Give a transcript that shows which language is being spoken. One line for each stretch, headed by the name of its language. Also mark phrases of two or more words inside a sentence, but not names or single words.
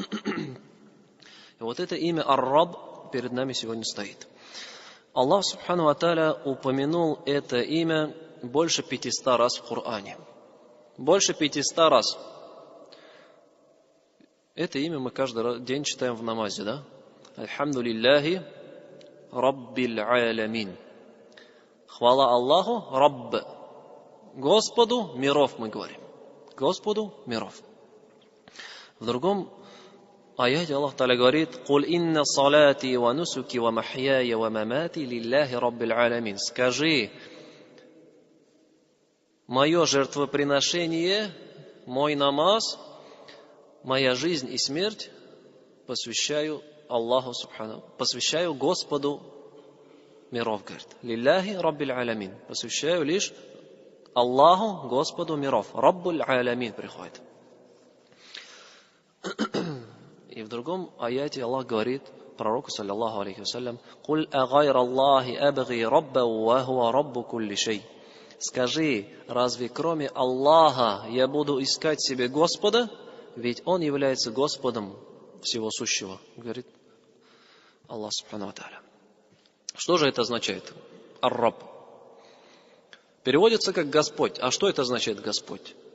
Russian: И вот это имя Ар-Рабб перед нами сегодня стоит. Аллах
Arabic: سبحانه وتعالى
Russian: упомянул это имя больше 500 раз в Коране. Больше 500 раз. Это имя мы каждый день читаем в намазе, да?
Arabic: الحمد لله رب العالمين.
Russian: Хвала Аллаху, Рабб. Господу миров, мы говорим. Господу миров. В другом аяте
Arabic: الله تعالى
Russian: говорит:
Arabic: «قل إن صلاتي ونسكي ومحياي ومماتي لله رب العالمين».
Russian: Скажи, мое жертвоприношение, мой намаз, моя жизнь и смерть посвящаю Аллаху Субхану, посвящаю Господу миров, говорит.
Arabic: لله رب العالمين.
Russian: Посвящаю лишь Аллаху, Господу миров.
Arabic: رب العالمين
Russian: приходит. И в другом аяте Аллах говорит пророку,
Arabic: صلى الله عليه وسلم قل أغير الله أبغي ربا وهو رب كل شيء».
Russian: Скажи, разве кроме Аллаха я буду искать себе Господа, ведь Он является Господом всего сущего, говорит
Arabic: الله سبحانه وتعالى.
Russian: Что же это означает? Ар-Рабб. Переводится как Господь. А что это означает Господь?